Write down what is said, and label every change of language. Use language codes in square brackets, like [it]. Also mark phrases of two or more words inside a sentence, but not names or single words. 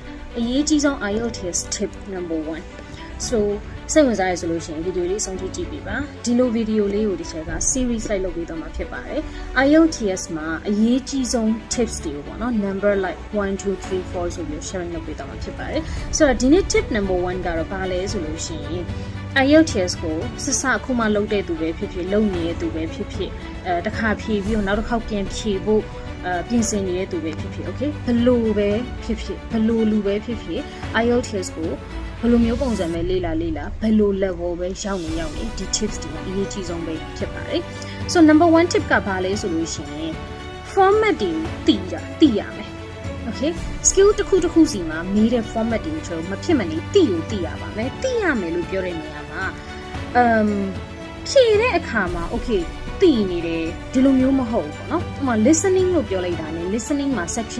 [my] အရေးကြီးဆုံး IELTS [en] tip number 1 so [my] စိတ်ဝင်စားရဆိုလို့ရှိရင်ဗီဒီယိုလေးအဆုံးထိကြည့်ပေးပါဒီလိုဗီဒီယိုလေးကိုဒီချက်က series လိုက် လုပ်ပေးတော့မှာဖြစ်ပါတယ် IELTS မှာအရေးကြီးဆုံး tips တွေကိုပေါ့နော် [en] number like 1 2 3 4 [my] ဆိုပြီး sharing လုပ်ပေးတော့မှာဖြစ်ပါတယ်ဆိုတော့ဒီနေ့ [en] tip number 1 [my] ကတော့ဘာလဲဆိုလို့ရှိရင် IELTS ကိုစစအခုမှလုပ်တဲ့သူပဲဖြစ်ဖြစ်လုပ်နေတဲ့သူပဲဖြစ်ဖြစ်တစ်ခါဖြေပြီးတော့နောက်တစ်ခေါက်ပြန်ဖြေဖို့ပြင်ဆင်နေတဲ့သူပဲဖြစ်ဖြစ် okay ဘလို့ပဲဖြစ်ဖြစ်ဘလို့လူပဲဖြစ်ဖြစ် IELTS ကိုဘ လို့မျိုးပုံစံပဲလေ့လာဘလို့ level ပဲရောက်နေဒီ tips တွေအရေးကြီးဆုံးပဲဖြစ်ပါတယ် so [en] number 1 tip [my] ကဘာလဲဆိုလို့ရှိရင် format တွေသိရမယ် okay skill တစ်ခုစီမှာမေးတဲ့ format တွေကျွန်တော်မဖြစ်မနေသိရပါမယ်သိရမယ်လို့ပြောတဲ့နေရာမှာဖြေတဲ့အခါမှာ okayသိနေတယ်ဒီလိုမျိုးမဟုတ်ဘူးเนาะဥပမာ listening လို့ပြောလိုက်တာနဲ့ listening မှာ section